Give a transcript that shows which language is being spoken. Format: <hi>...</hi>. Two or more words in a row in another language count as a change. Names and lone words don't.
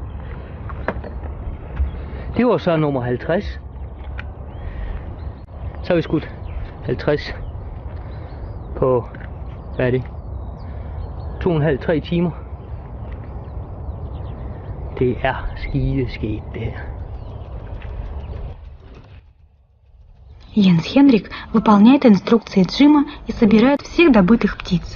<da>Det var så nummer 50. Så har vi skudt 50 på, hvad er det, 2,5-3 timer. Det er skideskægt det her.</da> <ru>Йенс Хенрик выполняет инструкции Джима и собирает всех добытых птиц.</ru>